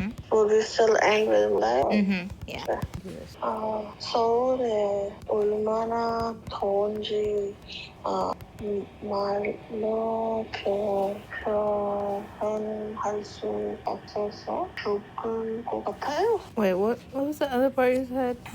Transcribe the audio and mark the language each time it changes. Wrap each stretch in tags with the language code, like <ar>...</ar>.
<en>Would we still end with like? Yeah.</en> <ko>서울에 얼마나 더운지 말로 표현할 수 없어서 죽을 것 같아요.</ko> <en>Wait, what was the other part you said?</en>